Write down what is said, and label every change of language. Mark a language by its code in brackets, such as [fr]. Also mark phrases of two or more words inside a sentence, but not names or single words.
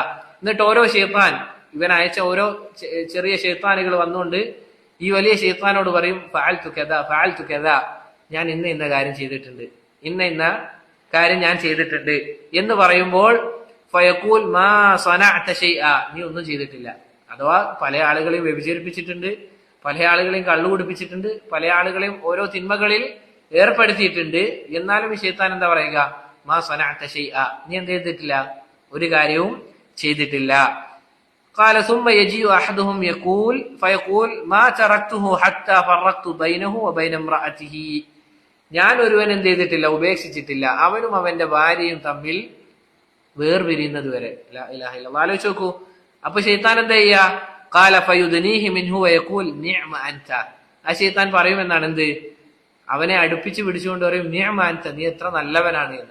[ml] എന്നിട്ട് ഓരോ ശൈത്താൻ, ഇവൻ അയച്ച ഓരോ ചെറിയ ശൈത്താനുകൾ വന്നുകൊണ്ട് ഈ വലിയ ശൈത്താനോട് പറയും, [ar] فعلت كذا فعلت كذا, [ml] ഞാൻ ഇന്ന കാര്യം ചെയ്തിട്ടുണ്ട്, ഇന്ന കാര്യം ഞാൻ ചെയ്തിട്ടുണ്ട് എന്ന് പറയുമ്പോൾ [ar] فيقول ما صنعت شيئا, [ml] നീ ഒന്നും ചെയ്തിട്ടില്ല. അഥവാ പല ആളുകളെയും വ്യഭിചരിപ്പിച്ചിട്ടുണ്ട്, പല ആളുകളെയും കള്ളു കുടിപ്പിച്ചിട്ടുണ്ട്, പല ആളുകളെയും ഓരോ തിന്മകളിൽ ഏർപ്പെടുത്തിയിട്ടുണ്ട്. എന്നാലും ഈ ശൈത്താൻ എന്താ പറയുക? [ar] ما صنعت شيئا, [ml] നീ എന്ത് ചെയ്തിട്ടില്ല? ഒരു കാര്യവും ചെയ്തിട്ടില്ല. [ar] قال ثم يجيء احدهم فيقول ما تركته حتى فرقت بينه وبين امراته. [ml] ഞാൻ ഒരുവൻ എന്ത് ചെയ്തിട്ടില്ല? ഉപേക്ഷിച്ചിട്ടില്ല, അവനും അവന്റെ ഭാര്യയും തമ്മിൽ വേർപിരിയുന്നത് വരെ. [ar] لا إله إلا الله. [ml] ആലോചിച്ച് നോക്കൂ. അപ്പൊ ശൈത്താൻ എന്താ ചെയ്യാ? [ar] قال فيدنيه منه ويقول نعم أنت. [ml] ആ ശൈത്താൻ പറയുമെന്നാണ് എന്ത്? അവനെ അടുപ്പിച്ച് പിടിച്ചുകൊണ്ട് പറയും, [ar] نعم أنت, [ml] നീ എത്ര നല്ലവനാണ് എന്ന്.